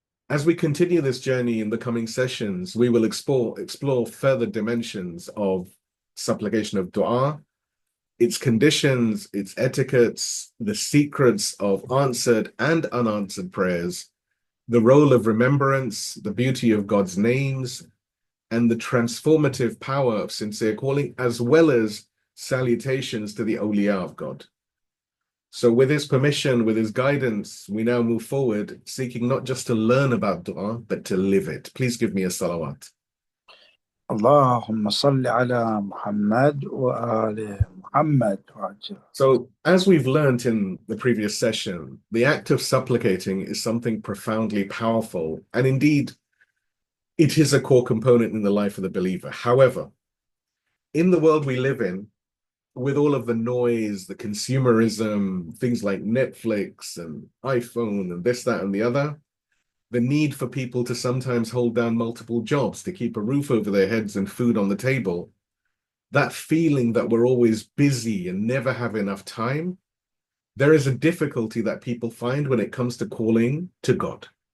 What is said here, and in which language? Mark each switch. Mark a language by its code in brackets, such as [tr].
[en] As we continue this journey in the coming sessions, we will explore further dimensions of supplication of dua, its conditions, its etiquettes, the secrets of answered and unanswered prayers, the role of remembrance, the beauty of God's names, and the transformative power of sincere calling, as well as salutations to the awliya of God. So with his permission, with his guidance, we now move forward, seeking not just to learn about dua, but to live it. Please give me a salawat. [ar] اللهم صل على محمد وآل محمد وعجل. [en] So as we've learned in the previous session, the act of supplicating is something profoundly powerful. And indeed, it is a core component in the life of the believer. However, in the world we live in, with all of the noise, the consumerism, things like Netflix and iPhone and this, that, and the other, the need for people to sometimes hold down multiple jobs to keep a roof over their heads and food on the table, that feeling that we're always busy and never have enough time, there is a difficulty that people find when it comes to calling to God.